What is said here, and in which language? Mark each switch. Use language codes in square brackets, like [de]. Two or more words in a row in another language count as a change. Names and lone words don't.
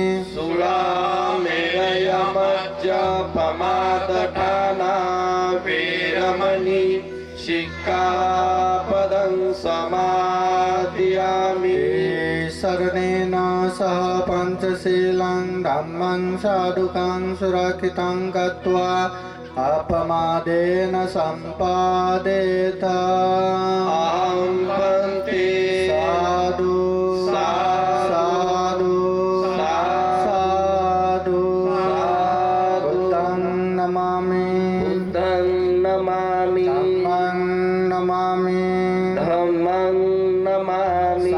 [pi] सुरामेरयमज्जपमादठाना वीरमणि सिक्खापदं समादयामि शरणेन सह पञ्चशीलं धम्मं साधुकं सुरक्षितं गत्वा अपमादेन सम्पादेत अहं वन्दे साधु साधु साधु बुद्धं नमामि बुद्धं नमामि धम्मं नमामि धम्मं नमामि